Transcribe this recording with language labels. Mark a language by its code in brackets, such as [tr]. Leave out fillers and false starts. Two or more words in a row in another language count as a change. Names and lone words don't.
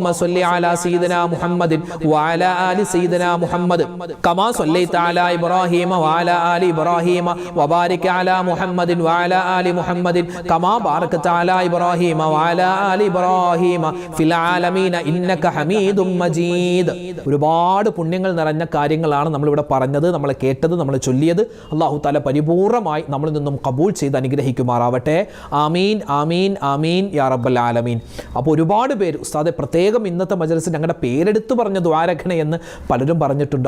[ar] صل على سيدنا محمد وعلى آل سيدنا محمد كما صليت على إبراهيم وعلى آل إبراهيم وبارك على محمد وعلى آل محمد كما باركت على إبراهيم وعلى آل إبراهيم في العالمين إنك حميد مجيد [ml] ഒരുപാട് പുണ്യങ്ങൾ നിറഞ്ഞ കാര്യങ്ങളാണ് നമ്മളിവിടെ പറഞ്ഞത്, നമ്മൾ കേട്ടത്, നമ്മൾ ചൊല്ലിയത്. അല്ലാഹു തആല പരിപൂർണമായി നമ്മളിൽ നിന്നും കബൂൽ ചെയ്ത് അനുഗ്രഹിക്കുമാറാവട്ടെ. [ar] آمين آمين آمين يا رب العالمين. [ml] അപ്പോൾ ഒരുപാട് പേര് ഉസ്താദെ പ്രത്യേകം ഇന്നത്തെ മജ്‌ലിസിൽ ഞങ്ങളുടെ പേരെടുത്ത് പറഞ്ഞ ദ്വാരഖണ എന്ന് പലരും പറഞ്ഞിട്ടുണ്ട്.